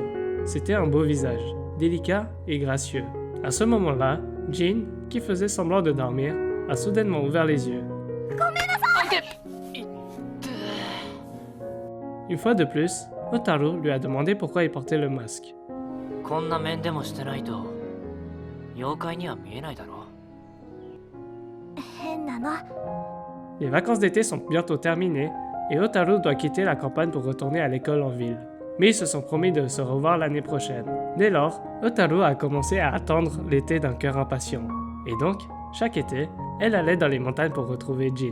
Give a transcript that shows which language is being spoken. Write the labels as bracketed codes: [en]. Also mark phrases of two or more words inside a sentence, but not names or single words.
[fr] C'était un beau visage, délicat et gracieux. À ce moment-là, Jin, qui faisait semblant de dormir, a soudainement ouvert les yeux. Une fois de plus, Hotaru lui a demandé pourquoi il portait le masque. [ja] こんな面でもしてないと妖怪には見えないだろ。変なの。 [fr] Les vacances d'été sont bientôt terminées et Hotaru doit quitter la campagne pour retourner à l'école en ville. Mais ils se sont promis de se revoir l'année prochaine. Dès lors, Hotaru a commencé à attendre l'été d'un cœur impatient. Et donc, chaque été, elle allait dans les montagnes pour retrouver Jin.